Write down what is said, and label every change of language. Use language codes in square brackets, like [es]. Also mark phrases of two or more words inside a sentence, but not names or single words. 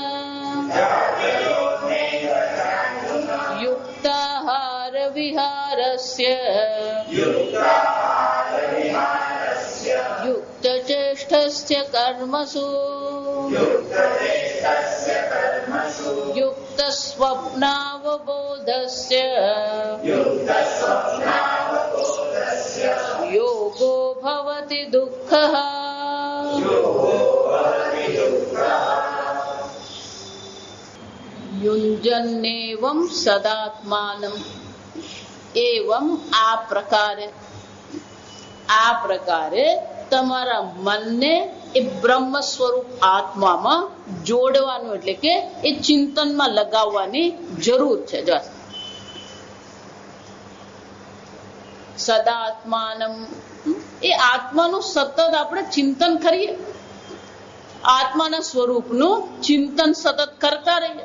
[sa] युक्ताहारविहारस्य युक्तचेष्टस्य कर्मसु युक्तस्वप्नावबोधस्य योगो भवति दुःखः युञ्जन्नेवं सदात्मानं एवं [gu] આ પ્રકારે તમારા મનને એ બ્રહ્મ સ્વરૂપ આત્મામાં જોડવાનું, એટલે કે એ ચિંતનમાં લગાવવાની જરૂર છે. જો સદાત્માનમ, એ આત્માનું સતત આપણે ચિંતન કરીએ, આત્માના સ્વરૂપનું ચિંતન સતત કરતા રહીએ.